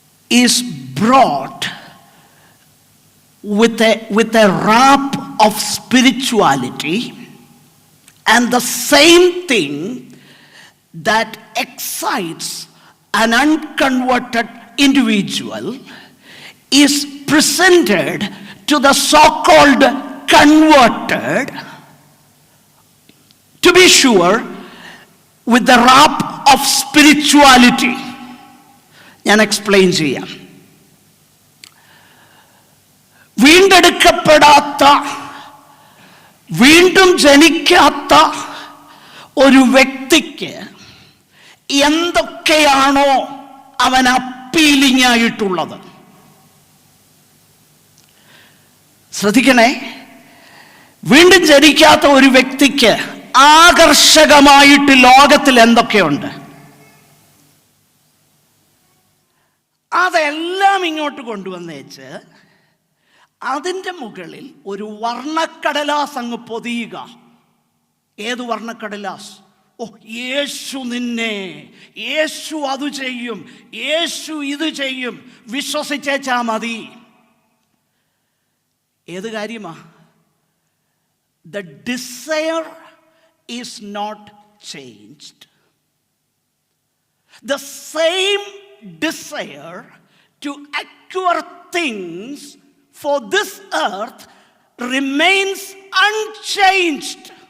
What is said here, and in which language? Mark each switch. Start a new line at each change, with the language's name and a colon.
English: is brought with a wrap of spirituality, and the same thing that excites an unconverted individual is presented to the so-called converted, to be sure, with the wrap of spirituality.
Malayalam: ഞാൻ explain ചെയ്യാം. വീണ്ടെടുക്കപ്പെടാത്ത, വീണ്ടും ജനിക്കാത്ത ഒരു വ്യക്തിക്ക് എന്തൊക്കെയാണോ അവൻ appealing ആയിട്ടുള്ളത്, ശ്രദ്ധിക്കണേ, വീണ്ടും ജനിക്കാത്ത ഒരു വ്യക്തിക്ക് ആകർഷകമായിട്ട് ലോകത്തിൽ എന്തൊക്കെയുണ്ട്, അതെല്ലാം ഇങ്ങോട്ട് കൊണ്ടുവന്നേച്ച് അതിൻ്റെ മുകളിൽ ഒരു വർണ്ണക്കടലാസ് അങ്ങ് പൊതിയുക. ഏത് വർണ്ണക്കടലാസ്? ഓ, യേശു നിന്നെ, യേശു അത് ചെയ്യും, യേശു ഇത് ചെയ്യും, വിശ്വസിച്ചേച്ചാ മതി. ഏത് കാര്യമാ?
English: The desire is not changed. The same desire to acquire things for this earth remains unchanged.